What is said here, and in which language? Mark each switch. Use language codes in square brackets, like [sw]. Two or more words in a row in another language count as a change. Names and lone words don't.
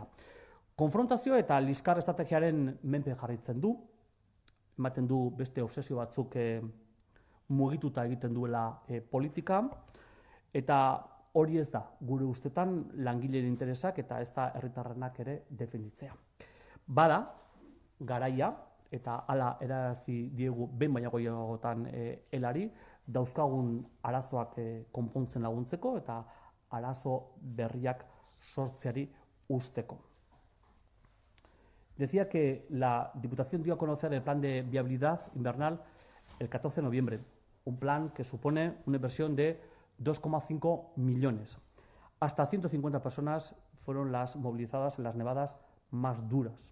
[eu] Konfrontazio eta liskar estrategiaren menpe jarraitzen du, ematen du beste obsesio batzuk mugituta egiten duela politika, eta hori ez da gure ustetan langileen interesak eta ez da herritarrenak ere defenditzea. Bada, garaia, eta hala erarazi diegu behin baino gehiagotan helari, dauzkagun arazoak konpontzen laguntzeko eta arazo berriak sortzeari usteko. [es] Decía que la Diputación dio a conocer el plan de viabilidad invernal el 14 de noviembre, un plan que supone una inversión de 2,5 millones. Hasta 150 personas fueron las movilizadas en las nevadas más duras.